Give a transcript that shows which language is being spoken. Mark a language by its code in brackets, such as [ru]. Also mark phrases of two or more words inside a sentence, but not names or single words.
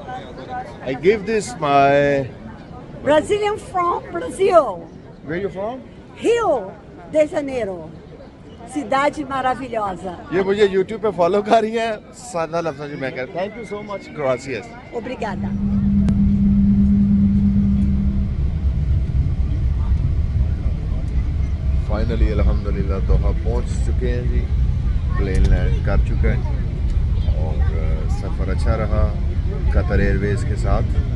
[en] I give this my... Brazilian from Brazil. Where you from? [pt] Rio de Janeiro. Cidade maravilhosa. [ur] یہ مجھے YouTube پے فالو کر رہی ہے، سادہ لفظوں میں میں کہ [en] thank you so much, [ur] ग्रासियस. [pt] Obrigada. [ur] فائنلی الحمدللہ دوحہ پہنچ چکے ہیں جی. [en] plane land [ur] کر چکا ہے اور سفر اچھا رہا قطر ایئرویز کے ساتھ.